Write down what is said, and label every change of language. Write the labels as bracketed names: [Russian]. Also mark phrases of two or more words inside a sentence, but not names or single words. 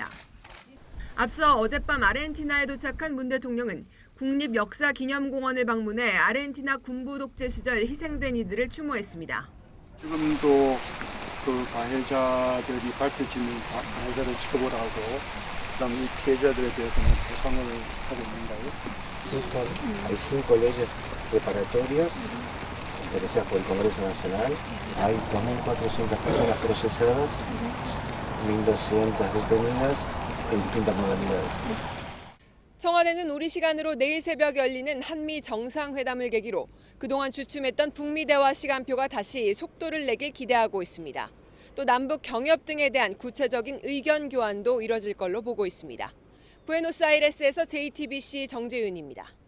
[Korean] 앞서 어젯밤 아르헨티나에 도착한 문 대통령은 국립역사기념공원을 방문해 아르헨티나 군부 독재 시절 희생된 이들을 추모했습니다. 지금도 그 가해자들이 밝혀지는 가해자를 지켜보라고, 그다음 이 피해자들에 대해서는 보상을 하고 있는가요? [Spanish] Hay 5 leyes reparatorias establecidas por el Congreso Nacional. Hay 2.400 personas procesadas, 1.200 detenidas en distintas modalidades. [Korean] 청와대는 우리 시간으로 내일 새벽 열리는 한미 정상회담을 계기로 그동안 주춤했던 북미 대화 시간표가 다시 속도를 내길 기대하고 있습니다. 또 남북 경협 등에 대한 구체적인 의견 교환도 이뤄질 걸로 보고 있습니다. 부에노스아이레스에서 JTBC 정재윤입니다.